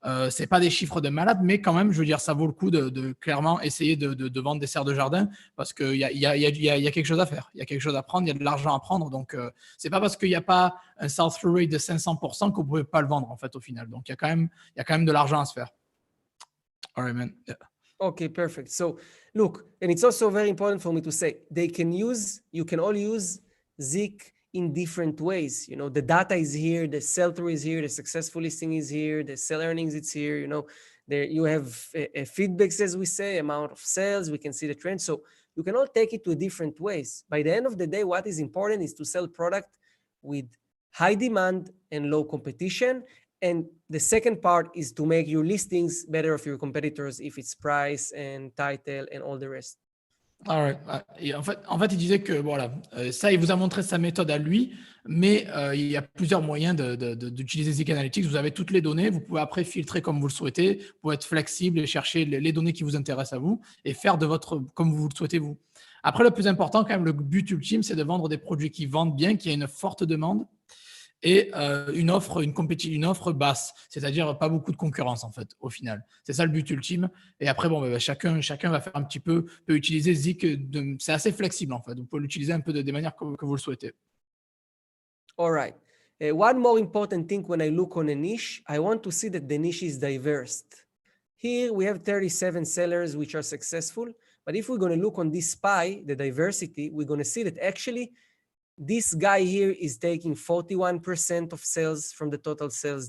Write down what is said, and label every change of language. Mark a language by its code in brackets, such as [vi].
[fr] C'est pas des chiffres de malade, mais quand même, je veux dire, ça vaut le coup de clairement essayer de vendre des serres de jardin, parce qu'il y a quelque chose à faire, il y a quelque chose à prendre, il y a de l'argent à prendre. Donc, c'est pas parce qu'il n'y a pas un sell-through rate de 500% que vous pouvez pas le vendre en fait au final. Donc, il y a quand même de l'argent à se faire. [en] All right, man. Yeah. Okay, perfect. So look, and it's also very important for me to say, you can all use ZIK in different ways. You know, the data is here, the sell-through is here, the successful listing is here, the sell earnings, it's here. You know, there you have feedbacks, as we say, amount of sales, we can see the trend. So you can all take it to different ways. By the end of the day, what is important is to sell product with high demand and low competition. And the second part is to make your listings better of your competitors, if it's price and title and all the rest. All right. [fr] Et en fait, il disait que voilà, ça, il vous a montré sa méthode à lui, mais il y a plusieurs moyens d'utiliser ZIK Analytics. Vous avez toutes les données, vous pouvez après filtrer comme vous le souhaitez, vous pouvez être flexible et chercher les données qui vous intéressent à vous et faire comme vous le souhaitez vous. Après, le plus important, quand même, le but ultime, c'est de vendre des produits qui vendent bien, qui a une forte demande et une offre basse, c'est-à-dire pas beaucoup de concurrence en fait au final. C'est ça le but ultime. Et après, chacun va faire un petit peut utiliser ZIK, c'est assez flexible en fait. Vous pouvez l'utiliser un peu des manières que vous le souhaitez. [en] All right. One more important thing when I look on a niche, I want to see that the niche is diverse. Here we have 37 sellers which are successful, but if we're going to look on this pie, the diversity, we're going to see that actually this guy here is taking 41% of sales from the total sales.